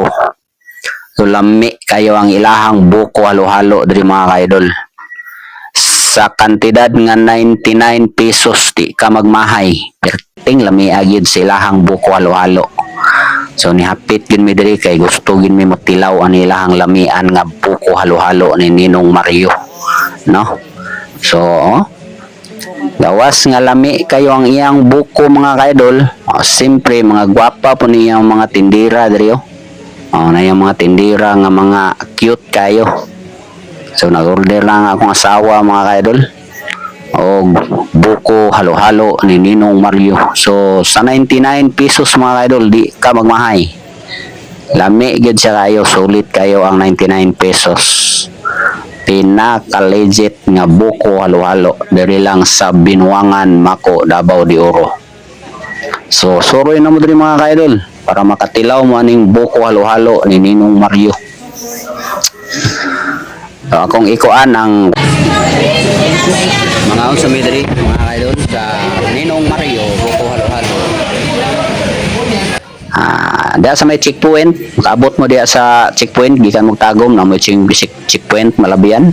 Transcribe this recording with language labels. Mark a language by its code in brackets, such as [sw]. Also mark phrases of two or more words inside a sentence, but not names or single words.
[ceb] So lami kayo ang ilahang buko halo-halo diri mga kaidol. Sa kantidad nga 99 pesos di ka magmahay. Perting lami agid sa ilahang buko halo-halo. So nihapit gid mi diri kay gusto gid mi motilaw ang ilahang lamian nga buko halo-halo ni Ninong Mario, no? So gawas nga lami kayo ang iyang buko mga kaidol. Siyempre mga gwapa po niyang mga tindira diri na yung mga tindira nga mga cute kayo. So nag-order lang akong asawa mga kaidol o buko halo-halo ni Ninong Mario. So sa 99 pesos mga kaidol di ka magmahay. Lami gid siya kayo, sulit kayo ang 99 pesos. Pinaka-legit nga buko halo-halo diri lang sa Binuangan, Mako, Davao de Oro. So suroy na mo diri mga kaidol para makatilaw mo aning buko halo-halo ni Ninong Mario. So, akong ikuan ang mga unsa mi diri mga kaidol sa Ninong Mario buko halo-halo. Diya sa may checkpoint, makaabot mo diya sa checkpoint, gikan mo tagom na mo checkpoint malabian.